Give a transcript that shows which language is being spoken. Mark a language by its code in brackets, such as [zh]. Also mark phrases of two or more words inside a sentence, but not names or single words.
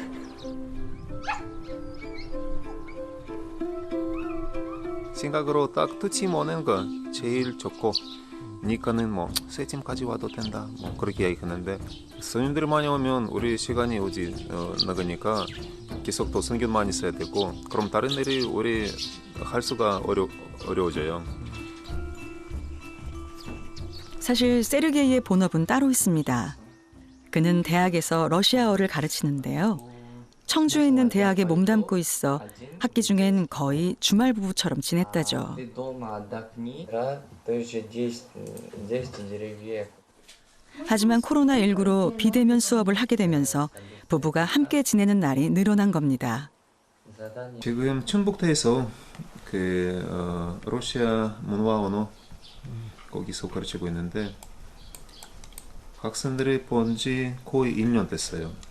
[ko] 생각으로 딱 touch 먹는 거 제일 좋고 니까는 세 팀까지 와도 된다 그렇게 얘기했는데 손님들이 많이 오면 우리 시간이 나가니까 계속 또 신경 많이 써야 되고 그럼 다른 일이 우리 할 수가 어려워져요. 사실 세르게이의 본업은 따로 있습니다. 그는 대학에서 러시아어를 가르치는데요. 청주에 있는 대학에 몸담고 있어 학기 중엔 거의 주말 부부처럼 지냈다죠. [ru] Ты дома отдохни, да, то есть 10 деревьев. [ko] 하지만 코로나19로 비대면 수업을 하게 되면서 부부가 함께 지내는 날이 늘어난 겁니다. [ru] Задание. [ko] 지금 춘북대에서 러시아 문화 언어 거기서 가르치고 있는데 학생들이 본 지 거의 1년 됐어요.